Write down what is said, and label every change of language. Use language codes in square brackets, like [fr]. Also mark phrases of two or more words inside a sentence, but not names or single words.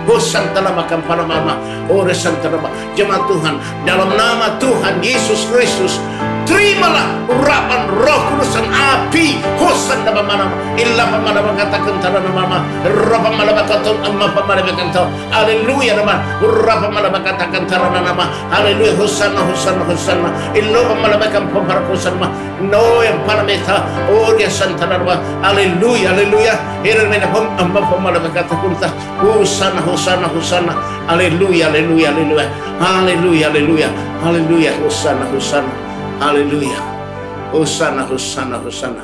[id] Jemaat Tuhan, dalam nama Tuhan Yesus Kristus, terimalah urapan Roh Kudus dan api. Hosan dalam mana illa pamana katakan tanah nama roh pamana katakan amma pamana katakan haleluya nama urapan mana katakan tanah nama haleluya. Hosanna hosanna hosanna illa pamana pamana hosanna no yang parameta oh dia santana nama haleluya haleluya irmena amma pamana katakan hosanna hosanna hosanna haleluya haleluya haleluya haleluya haleluya haleluya hosanna hosanna haleluya. Hosana, hosana, hosana.